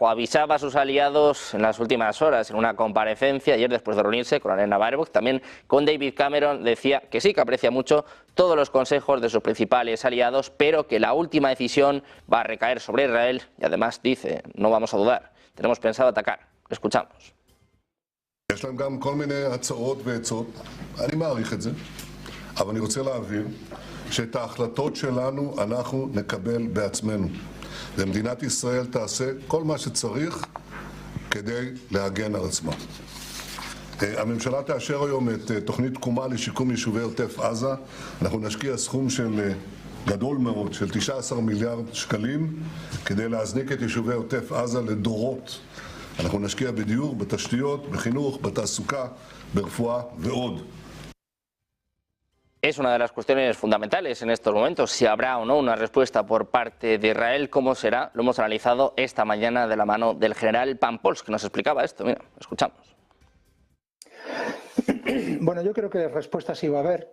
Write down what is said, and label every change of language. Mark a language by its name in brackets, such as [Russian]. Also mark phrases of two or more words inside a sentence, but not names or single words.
[Spanish] Avisaba a sus aliados en las últimas horas en una comparecencia ayer después de reunirse con Alena Baerbock, también con David Cameron. Decía que sí, que aprecia mucho todos los consejos de sus principales aliados, pero que la última decisión va a recaer sobre Israel y además dice, no vamos a dudar, tenemos pensado atacar. Escuchamos. [Hebrew] יש להם גם כל מיני הצעות ועצות, אני מעריך את זה, אבל אני רוצה להבהיר שאת ההחלטות שלנו אנחנו נקבל בעצמנו. ומדינת ישראל תעשה כל מה שצריך כדי להגן על עצמה. הממשלה תאשר היום את תוכנית תקומה לשיקום יישובי עוטף עזה. אנחנו נשקיע סכום של גדול מאוד, של 19 מיליארד שקלים, כדי להזניק את יישובי עוטף עזה לדורות. אנחנו נשקיע בדיור, בתשתיות, בחינוך, בתעסוקה, ברפואה ועוד. [Spanish] Es una de las cuestiones fundamentales en estos momentos, si habrá o no una respuesta por parte de Israel. ¿Cómo será? Lo hemos analizado esta mañana de la mano del general Pampols, que nos explicaba esto. Mira, escuchamos. Bueno, yo creo que respuestas sí va a haber.